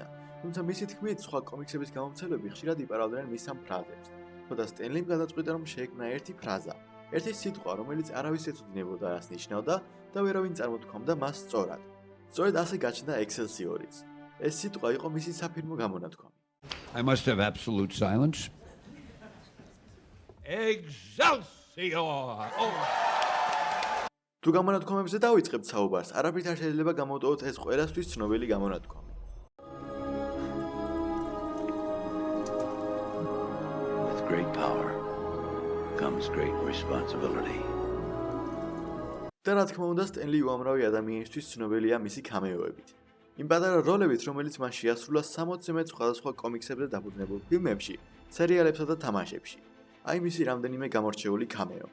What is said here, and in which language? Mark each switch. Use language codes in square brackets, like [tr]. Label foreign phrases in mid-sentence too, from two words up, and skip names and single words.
[ka] თუმცა მისი თქმით, სხვა კომიქსების გამომცემლები ხშირად იპარავდნენ მის ამ ფრაზებს. თუმცა სტენლიმ გადაწყვიტა, რომ შეექმნა ერთი ფრაზა, ერთი სიტყვა, რომელიც არავის ეცოდინებოდა რას ნიშნავდა და ვერავინ წარმოთქვამდა მას სწორად. სწორედ ასე გაჩნდა ექსელსიორიც. ეს სიტყვა იყო მისი საფირმო გამონათქვამი. [en] I must have absolute silence. Excelsior! [ka] თუ გამონათქვამებზე დავიწყებთ საუბარს, არაფრით არ შეიძლება გამოვტოვოთ ეს ყველასთვის ცნობილი გამონათქვამი. [en] With great power comes great responsibility. [ka] და რა თქმა უნდა, სტენლი უამრავი ადამიანისთვის ცნობილია მისი კამეოებით. იმ პატარა როლებით, რომელიც მან შეასრულა 60-ზე მეტ სხვადასხვა კომიქსებზე დაფუძნებულ ფილმებში, სერიალებსა და თამაშებში. აი მისი რამდენიმე გამორჩეული კამეო.